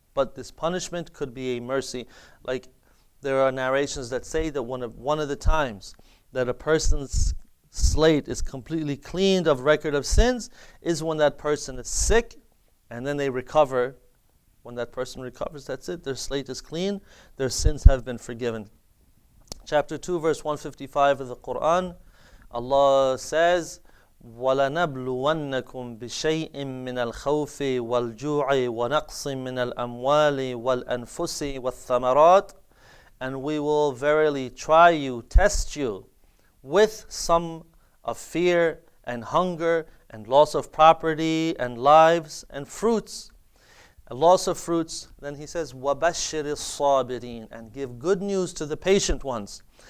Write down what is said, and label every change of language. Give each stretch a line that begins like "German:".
English: But this punishment could be a mercy. Like there are narrations that say that one of the times that a person's slate is completely cleaned of record of sins is when that person is sick, and then they recover. When that person recovers, that's it. Their slate is clean. Their sins have been forgiven. Chapter 2, verse 155 of the Quran, Allah says,
Arabic: وَلَنَبْلُوَنَّكُمْ بِشَيْءٍ مِّنَ الْخَوْفِ وَالْجُوعِ وَنَقْصٍ مِّنَ الْأَمْوَالِ وَالْأَنفُسِ وَالثَّمَرَاتِ.
English: And we will verily try you, test you, with some of fear and hunger and loss of property and lives and fruits. A loss of fruits, then he says,
Arabic: وَبَشِّرِ الصَّابِرِينَ,
English: and give good news to the patient ones.